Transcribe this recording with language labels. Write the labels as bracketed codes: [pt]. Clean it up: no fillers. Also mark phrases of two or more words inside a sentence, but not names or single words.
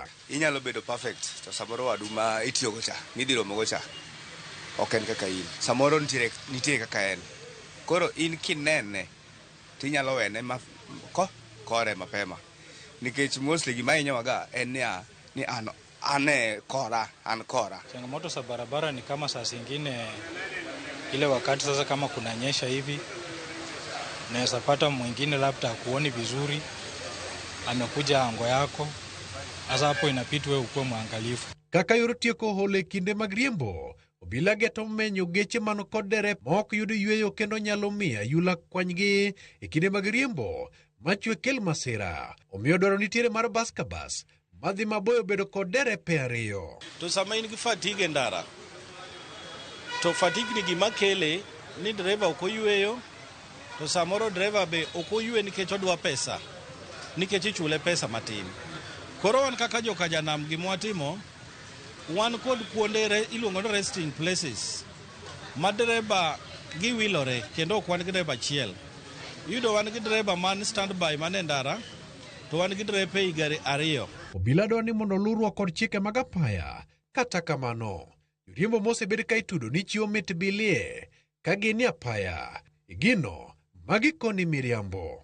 [luo] Inyalo bedo perfect to samoro waduma itiyogo cha midhiro mogo cha ok en kaka in. Samoro nitie kaka en. Koro in kinene tinyalo wene kore mapema nikech mostly gima inyawaga en ni an kora. [sw] Changamoto za barabara ni kama saa zingine ile wakati sasa kama kunanyesha hivi naweza pata mwingine labda kuoni vizuri amekuja ango yako, sasa hapo inapita wewe ukuwe mwangalifu. [luo] Kaka yor tieko hole kinde mag riembo, obila geto menyo geche mano kod derep mok yudo yweyo kendo nyalo miya yula kwanygi e kinde mag riembo machwe kel masira. Omiyo dwaro nitiere mar baskabas madhi maboyo bedo kod derepe ariyo. To sama in gi fatigue ndara to fatigue ni gima kele ni driver ok oyweyo, to samoro driver be ok oywe nikech odwa pesa, nikech ichule pesa matin. Koro wan kaka joka janam gimwatimo, wan kod kuonde iluongo ni [en] resting places [luo] ma driver giwilore kendo ok wan gi driver achiel. Yudo wan gi driver man standby mane ndara to wan gi driver ei gari ariyo. Obila dwaro ni mondo luruok kod chike mag apaya. Kata kamano, joriembo mosebed ka itudo ni chiwo mit bilie ka gin apaya gino magikoni miriambo.